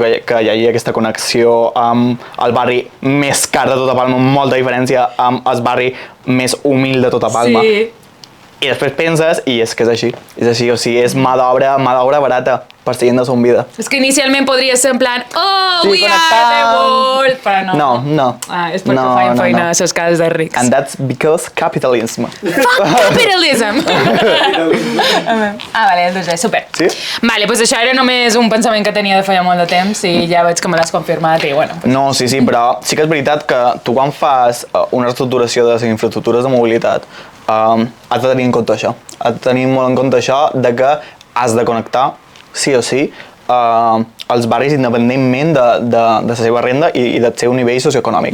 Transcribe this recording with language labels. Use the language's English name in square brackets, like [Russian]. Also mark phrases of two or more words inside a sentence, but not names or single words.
[Catalan] Que hi hagi aquesta connexió amb el barri més car de tota Palma, amb molta diferència amb el barri més humil de tota Palma. Sí. I després penses, i és que és així, o sigui, és mà d'obra barata per ser gent de Son Vida. És que inicialment podria ser [Spanish] en plan, [English] we are the world, [Catalan] però no. No. És perquè feien feina a les cases de rics. [English] And that's because capitalism. Fuck capitalism! [Catalan] Vale, doncs bé, super. Sí? Vale, doncs això era només un pensament que tenia de feia molt de temps i ja veig que me l'has confirmat i bueno. No, sí, però sí que és veritat que tu quan fas una reestructuració de les infraestructures de mobilitat has de tenir en compte això. Has de tenir molt en compte això de que has de connectar, sí o sí, els barris independentment de la seva renda i del seu nivell socioeconòmic.